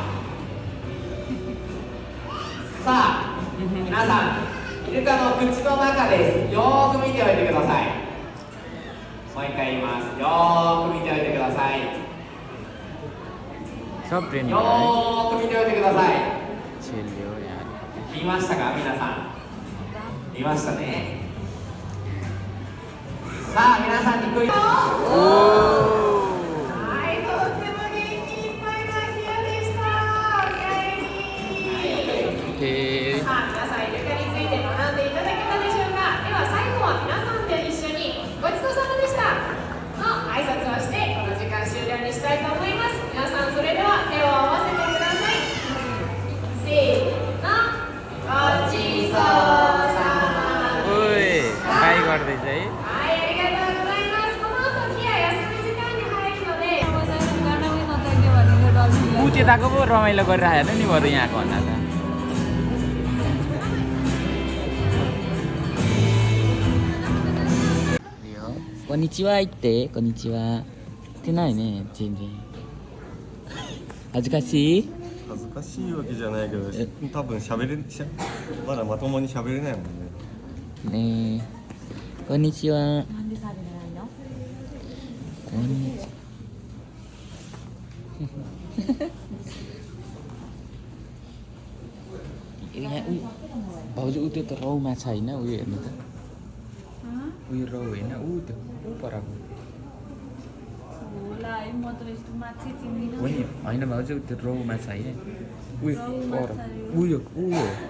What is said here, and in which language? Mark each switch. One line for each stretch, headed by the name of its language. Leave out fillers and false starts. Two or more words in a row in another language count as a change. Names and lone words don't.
Japanese: さあ、皆さん、イルカの口の中です。よーく見ておいてください。もう一回言います。よーく見ておいてください。
Nepali: सब ट्रेन
Japanese: よーく見ておいてください。
Nepali: छिल्यो यार
Japanese: 見ましたか、皆さん。見ましたね。さあ、皆さんにクイズ。はい、とっても元気いっぱいな日でした。おかえり。さあ、皆さんイルカについて学んでいただけたでしょうか。では最後は皆さんで一緒にごちそうさまでしたの挨拶をしてこの時間終了にしたいと思います。皆さんそれでは手を合わせてください。せーの、ごちそうさまでした。
Nepali: बाई गर्दैछ है ऊ त्यताको पो रमाइलो गरिरहेको नि बरु यहाँको भन्दा त
Japanese: こんにちは 言って こんにちはってないね全然恥ずかしい恥ずかしいわけじゃないけど多分まだまともに喋れないもんねねえこんにちはなんでサビないの
Nepali: こんにちは यहाँ भाउजू ऊ त्यो त रौ माछा होइन उयो हेर्नु त उयो रौ होइन ऊ त्यो ऊ पराको होइन भाउजू त्यो रौ माछा होइन उयो पर उयो उयो